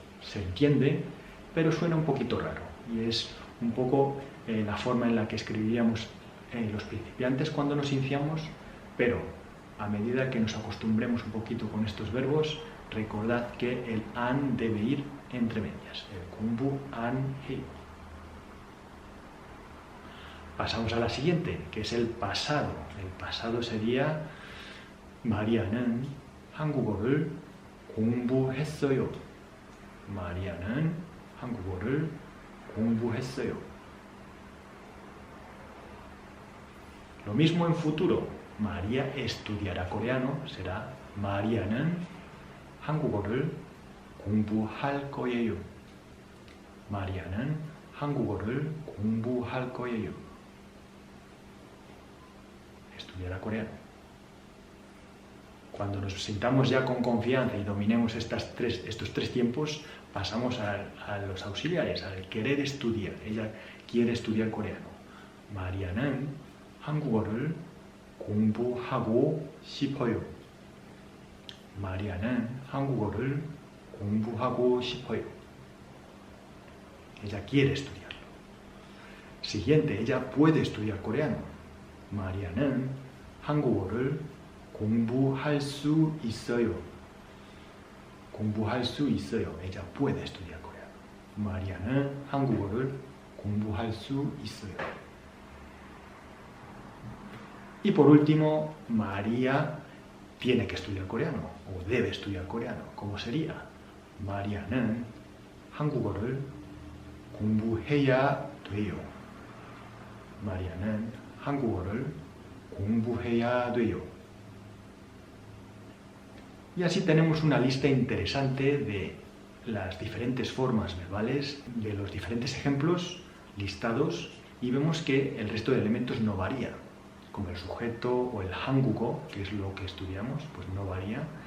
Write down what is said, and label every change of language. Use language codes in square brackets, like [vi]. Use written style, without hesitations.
[es] Se entiende, pero suena un poquito raro y es un poco la forma en la que escribiríamos los principiantes cuando nos iniciamos, pero a medida que nos acostumbremos un poquito con estos verbos, recordad que el an debe ir entre medias, el [ko] 공부 안 해요. [es] Pasamos a la siguiente, que es el pasado. El pasado sería [ko] 마리아는 한국어를 공부했어요. 마리아는 한국어를 공부했어요. [es] Lo mismo en futuro. María estudiará coreano, será [ko] 마리아는 한국어를 공부할 거예요. 마리아는 한국어를 공부할 거예요. [es] Estudiará coreano. Cuando nos sintamos ya con confianza y dominemos estos tres tiempos, pasamos a los auxiliares, al querer estudiar. Ella quiere estudiar coreano. [ko] 마리아는 한국어를 공부하고 싶어요. 마리아는 한국어를 공부하고 싶어요. [es] Ella quiere estudiarlo. Siguiente, ella puede estudiar coreano. [ko] 마리아는 한국어를 공부할 수 있어요. 공부할 수 있어요. [es] Ella puede estudiar coreano. [ko] 마리아는 한국어를 공부할 수 있어요. [es] Y por último, María tiene que estudiar coreano o debe estudiar coreano. ¿Cómo sería? [ko] 마리아는 한국어를 공부해야 돼요. 마리아는 한국어를 공부해야 돼요. [es] Y así tenemos una lista interesante de las diferentes formas verbales, de los diferentes ejemplos listados, y vemos que el resto de elementos no varía, como el sujeto o el 한국어, que es lo que estudiamos, pues no varía.